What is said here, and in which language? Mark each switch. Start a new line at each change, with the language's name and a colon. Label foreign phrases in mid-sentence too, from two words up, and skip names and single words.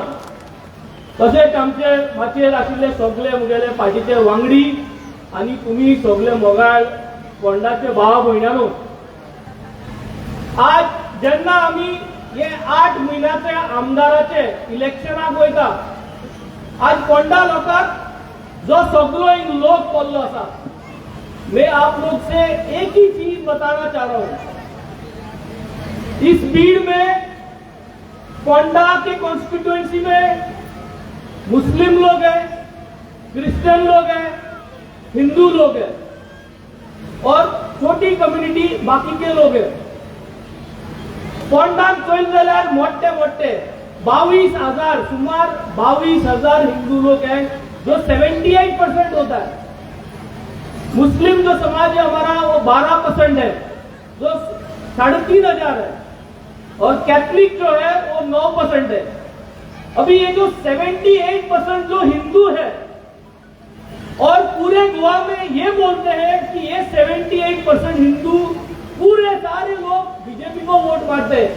Konkani: तशेंच आमचे माचयेर आशिल्ले सगळे मुगेले पार्टीचे वांगडी आनी तुमी सगळे मोगाळ फोंडाचे भाव भयणानो. आज जेन्ना आमी हे 8 म्हयन्याचे आमदाराचे इलेक्शनाक वयता, आज फोंडा लोकांक जो सगळो एक लोक पडलो आसा,
Hindi: मैं आप लोग से एक ही चीज बताना चाह रहा हूं. इस भीड़ में फोंडा के कॉन्स्टिट्यूएंसी में मुस्लिम लोग हैं, क्रिश्चियन लोग हैं, हिंदू लोग है और छोटी कम्युनिटी बाकी के लोग है.
Konkani: पोंडाक चोयल जाल्यार मोठे मोठे 22,000 सुमार 22,000
Hindi: हिंदू लोग हैं जो 78% होता है. मुस्लिम जो समाज है हमारा वो 12% है जो 3,500 है और कैथलिक जो है वो 9% है. अभी ये जो 78% जो हिंदू है और पूरे गोवा में ये बोलते हैं कि ये 78% हिंदू पूरे सारे लोग बीजेपी को वोट मारते हैं.